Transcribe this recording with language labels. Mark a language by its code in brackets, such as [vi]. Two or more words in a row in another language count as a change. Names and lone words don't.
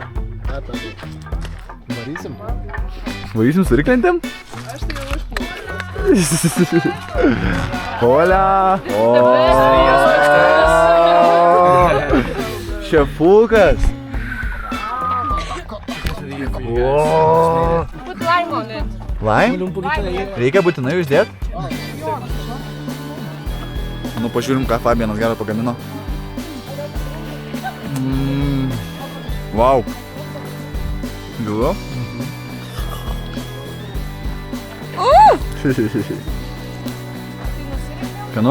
[lt] Varysim? Varysim su riklentėm? Aš tai jau išplaukiu. Olia. Šefukas. [en] Put lime on it. Lime? [lt] Reikia būtinai uždėt? Nu, pažiūrim, ką Fabianas gerą pagamino. Wow. Gilu? Skanu?